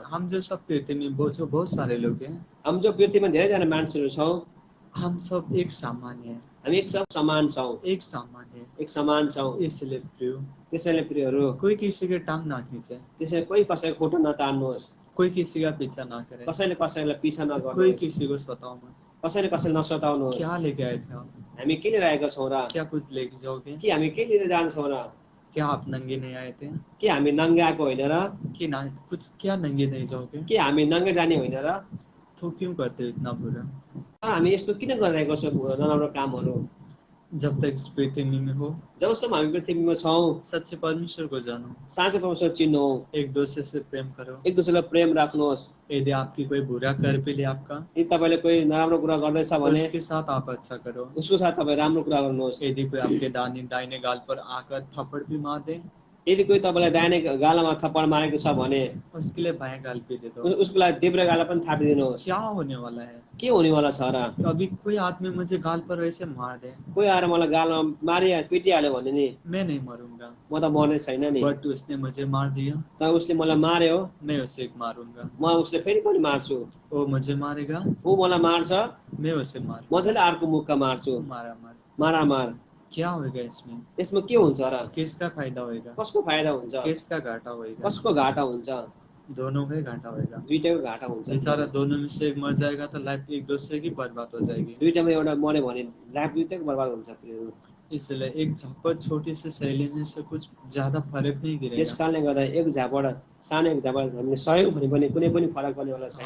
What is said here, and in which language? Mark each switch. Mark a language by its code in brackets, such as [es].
[hi] हम जो सब पृथ्वी में जो बहुत सारे लोग हैं, [ne] हामी जो पृथ्वीमा धेरैजना मान्छेहरू छौँ, [hi] हम सब एक सामान्य है, [ne] हामी एक सब समान छौँ, [hi] एक सामान्य है। [ne] एक समान छौँ। [hi] इसलिए प्रियो, [ne] त्यसैले प्रियहरू, [hi] कोई किसी के टांग ना खींचे, [ne] त्यसैले कोही कसैको खुट्टा नतान्नुहोस्, [hi] कोई किसी का पीछा ना करे, [ne] कसैले कसैलाई पिछा [hi] कोई [ne] नगर्नुहोस्, [hi] किसी को सताओ मत। [ne] कसैले कसैलाई नसताउनुहोस्। [hi] क्या लेके आए थे आप? [ne] हामी के लिएर आएका छौँ र? [hi] क्या कुछ लेके जाओगे? [ne] कि हामी के लिएर जान्छौँ र? [hi] क्या आप नंगे नहीं आए थे? [ne] कि हामी नङ्गे आएको होइन र? [hi] कि ना कुछ, क्या नंगे नहीं जाओगे? [ne] कि हामी नङ्गे जाने होइन र? [hi] तो क्यों करते हो इतना बुरा? [ne] तर हामी यस्तो किन गरिरहेको छौँ नराम्रो कामहरू? [hi] जब तक इस पृथ्वी में हो, [ne] जबसम्म हामी पृथ्वीमा छौँ, [hi] सच्चे परमेश्वर को जानो, [ne] साँचो परमेश्वर चिन्नु, [hi] एक दूसरे से प्रेम करो। [ne] एक दुसरेलाई प्रेम राख्नुहोस्। [hi] यदि आपकी कोई बुरा कर भी ले आपका, [ne] यदि तपाईँले कोही नराम्रो कुरा गर्दैछ [hi] तो [ne] भने [hi] उसके साथ आप अच्छा करो। [ne] उसको साथ तपाईँ राम्रो कुरा गर्नुहोस्। [hi] यदि कोई आपके दाहिने गाल पर आकर थप्पड़ भी मार दे, [ne] यदि कोही तपाईँलाई दाहिने गालामा थप्पड मारेको छ भने [hi] उसके लिए बाएं गाल पे दे दो। [ne] उसको लागि देब्रे गाला पनि थापिदिनुहोस्। [hi] क्या होने वाला है? [ne] के हुनेवाला छ र? [hi] कभी कोई आदमी मुझे गाल पर ऐसे मार दे, [ne] कोही आएर मलाई गालमा पिटिहाल्यो भने नि [hi] मैं नहीं मरूंगा, [ne] म त मर्ने छैन नि। [hi] बट उसने मुझे मार दिया, [ne] तर उसले मलाई मार्यो, [hi] मैं उसे मारूंगा। [ne] म उसले फेरि पनि मार्छु। [hi] वो मुझे मारेगा, [ne] ऊ मलाई मार्छ, [hi] मैं उसे [ne] म [hi] मारूंगा। [ne] त्यसले अर्को मुखका मार्छु। [hi] मारा मार। [ne] मारामार। [hi] क्या होगा इसमें? [ne] यसमा के हुन्छ र? [hi] किसका फायदा होगा? [ne] कसको फाइदा हुन्छ? [hi] किसका घाटा होगा? [ne] कसको घाटा हुन्छ? [hi] दोनों का ही घाटा होगा। [ne] दुईटैको घाटा हुन्छ। [hi] बेचारा दोनों में से एक मर जाएगा तो लाइफ एक दूसरे की बर्बाद हो जाएगी। [ne] दुईटामा एउटा मर्यो भने लाइफ दुईटैको बर्बाद हुन्छ प्रियहरू। [hi] इसलिए एक झपट छोटी से सही लेने से कुछ ज्यादा फर्क नहीं [ne] त्यस [hi] गिरेगा। [ne] कारणले गर्दा एक झापड सानो एक झापड हामीले सहयोग भने पनि कुनै पनि फरक पर्नेवाला छैन।